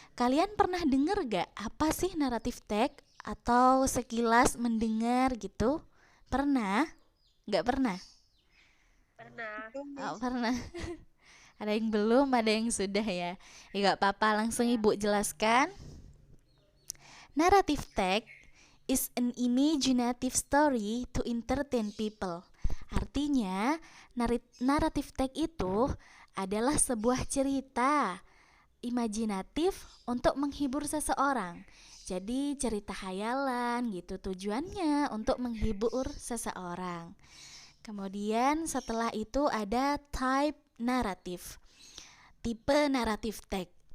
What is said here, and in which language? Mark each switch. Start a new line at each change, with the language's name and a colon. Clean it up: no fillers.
Indonesian: Kalian pernah dengar gak apa sih narrative text? Atau sekilas mendengar gitu? Pernah? Gak pernah? Pernah. Itu, Miss. Oh, pernah. Ada yang belum, ada yang sudah ya. Ya gak apa-apa, langsung ibu jelaskan.
English: Narrative text is an imaginative story to entertain people.
Indonesian: Artinya, narrative text itu adalah sebuah cerita imajinatif untuk menghibur seseorang. Jadi cerita hayalan gitu, tujuannya untuk menghibur seseorang. Kemudian setelah itu ada type naratif, tipe naratif text.